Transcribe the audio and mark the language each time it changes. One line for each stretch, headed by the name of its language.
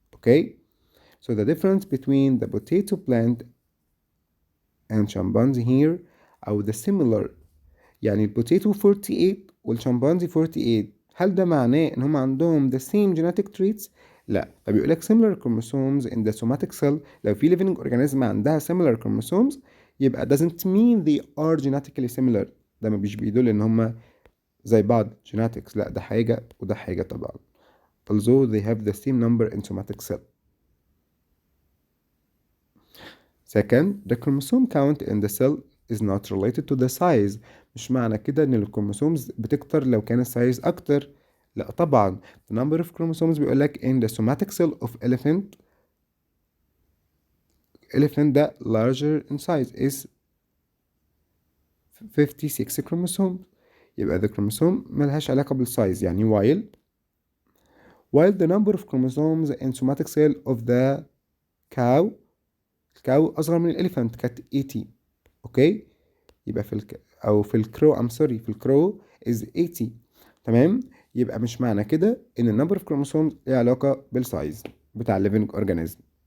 English: Okay, so the difference between the potato plant and chimpanzee here أو the similar
Arabic: يعني البوتيتو 48 والشمبانزي 48 هل ده معناه ان هم عندهم
English: the same genetic traits؟
Arabic: لا. طب يقول لك
English: similar chromosomes in the somatic cell لو في living organism
Arabic: عندها
English: similar chromosomes يبقى doesn't mean they are genetically similar.
Arabic: ده مش بيدل ان هم زي بعض
English: genetics.
Arabic: لا، ده حاجة وده حاجة طبعا.
English: although they have the same number in somatic cell. Second, the chromosome count in the cell is not related to the size.
Arabic: مش معنى كده ان الكروموسومز بتكتر لو كان السايز اكتر. لا طبعا.
English: the number of chromosomes
Arabic: بيقول لك
English: in the somatic cell of elephant ده larger in size is 56 chromosome. يبقى the chromosome
Arabic: ملهاش علاقة بالسايز يعني
English: while the number of chromosomes in somatic cell of the cow
Arabic: الكاو أصغر من الإليفانت كانت 80. أوكي، يبقى في الكرو في الكرو
English: is 80.
Arabic: تمام. يبقى مش معنى كده إن النمبر اوف كروموسومز ليها علاقة بالسايز بتاع الليفينج أورجانيزم.